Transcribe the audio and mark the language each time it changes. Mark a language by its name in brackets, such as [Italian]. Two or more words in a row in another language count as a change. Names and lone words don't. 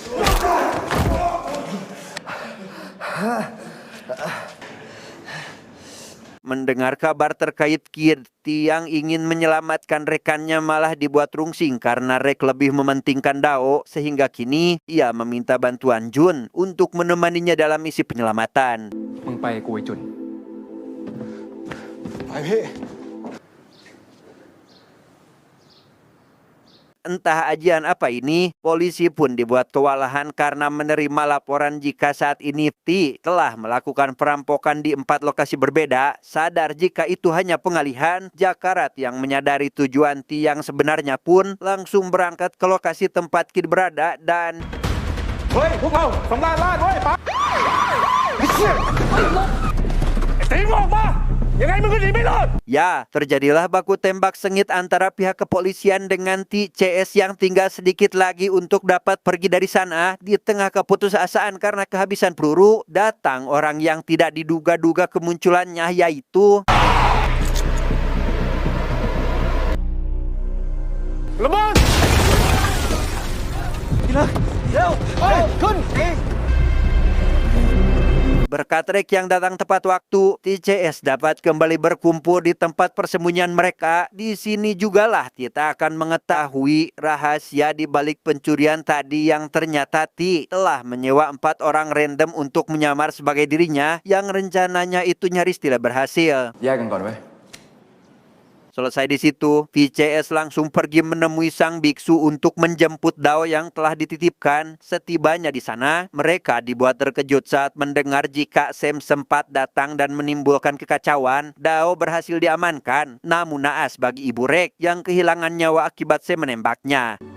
[Indonesian] Mendengar kabar terkait Kid yang ingin menyelamatkan rekannya malah dibuat rungsing karena Rek lebih mementingkan Dao, sehingga kini ia meminta bantuan Jun untuk menemaninya dalam misi penyelamatan. [Thai] มึงไปกูไอ้จุน ไปพี่ [Indonesian] Entah ajian apa ini, polisi pun dibuat kewalahan karena menerima laporan jika saat ini Ti telah melakukan perampokan di 4 lokasi berbeda. Sadar jika itu hanya pengalihan, Jakarat yang menyadari tujuan Ti yang sebenarnya pun langsung berangkat ke lokasi tempat Kid berada dan [Thai] เฮ้ย พวกเราสำราญราชเว้ยไปไอ้เชี่ยไอ้ตีมึงออกมา ยังไงมึงก็หนีไม่รอด [Indonesian] ya, terjadilah baku tembak sengit antara pihak kepolisian dengan Ti CS yang tinggal sedikit lagi untuk dapat pergi dari sana. Di tengah keputusasaan karena kehabisan peluru, datang orang yang tidak diduga-duga kemunculannya, yaitu [Thai] ระเบิดเร็วไปขึ้น [Indonesian] berkat Rek yang datang tepat waktu, TCS dapat kembali berkumpul di tempat persembunyian mereka. Di sini jugalah kita akan mengetahui rahasia di balik pencurian tadi yang ternyata Ti telah menyewa 4 orang random untuk menyamar sebagai dirinya yang rencananya itu nyaris tidak berhasil. [Thai] แยกกันก่อนเว้ย [Indonesian] Selesai di situ, VCS langsung pergi menemui sang biksu untuk menjemput Dao yang telah dititipkan. Setibanya di sana, mereka dibuat terkejut saat mendengar jika Sam sempat datang dan menimbulkan kekacauan. Dao berhasil diamankan, namun naas bagi Ibu Rek yang kehilangan nyawa akibat Sam menembaknya.